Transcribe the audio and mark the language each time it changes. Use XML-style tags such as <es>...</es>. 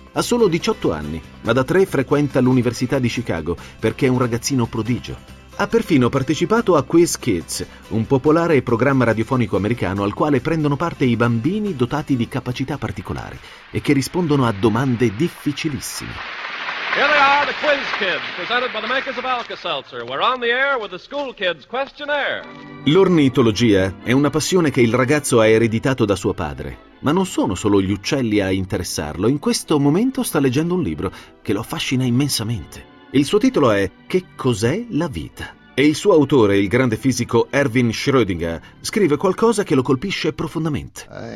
<it>Ha solo 18 anni, ma da 3 frequenta l'Università di Chicago perché è un ragazzino prodigio. Ha perfino partecipato a Quiz Kids, un popolare programma radiofonico americano al quale prendono parte i bambini dotati di capacità particolari e che rispondono a domande difficilissime.</it> <en>Here they are, the Quiz Kids, presented by the makers of Alka-Seltzer. We're on the air with the school kids questionnaire.</en> <it>L'ornitologia è una passione che il ragazzo ha ereditato da suo padre. Ma non sono solo gli uccelli a interessarlo. In questo momento sta leggendo un libro che lo affascina immensamente. Il suo titolo è Che cos'è la vita? E il suo autore, il grande fisico Erwin Schrödinger, scrive qualcosa che lo colpisce profondamente.</it>